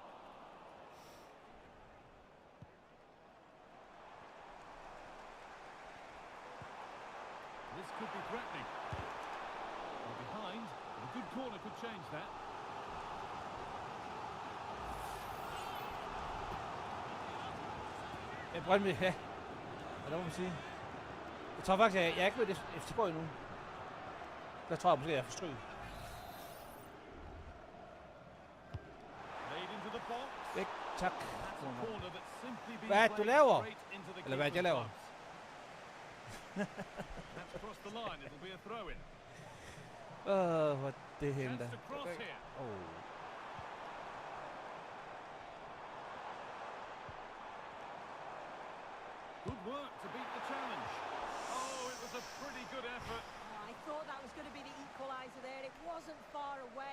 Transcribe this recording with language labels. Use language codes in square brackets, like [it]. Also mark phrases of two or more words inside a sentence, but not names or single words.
[en] This could be threatening. They're behind, but a good corner could change that. [da] Brøndby, ja. Og der må man sige. Jeg tror faktisk, jeg er ikke ved FCK endnu. Der tror jeg måske, jeg er forstryget. [en] Laid into the box. [da] Væk, tak. [en] That's a corner that's simply been [da] Hvad er det, du [en] played [da] laver? [en] straight into the [da] Eller hvad er det, jeg [en] keeper's [da] laver? [en] gloves. That's crossed the line. It'll be a throw-in. [da] Hvor det hende [en] Chance [da] der. [en] to cross here. Good work to beat the challenge. Oh, it was a pretty good effort. Oh, I thought that was going to be the equaliser there. It wasn't far away.